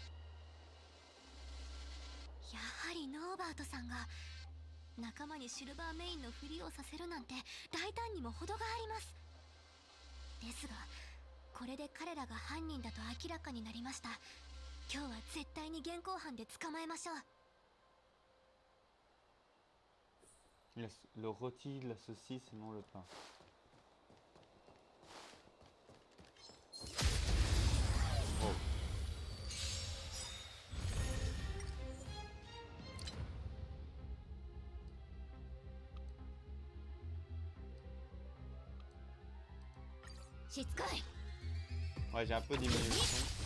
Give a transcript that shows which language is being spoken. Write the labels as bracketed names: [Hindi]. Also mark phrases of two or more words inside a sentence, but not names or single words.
[Japanese] やはりノーバートさんが仲間にシルバーメインのふりをさせるなんて大胆にも程があります。ですがこれで彼らが犯人だと明らかになりました。今日は絶対に現行犯で捕まえましょう。 [French] Le rôti, la saucisse et non le pain. Oh. Ouais, j'ai un peu diminué le son.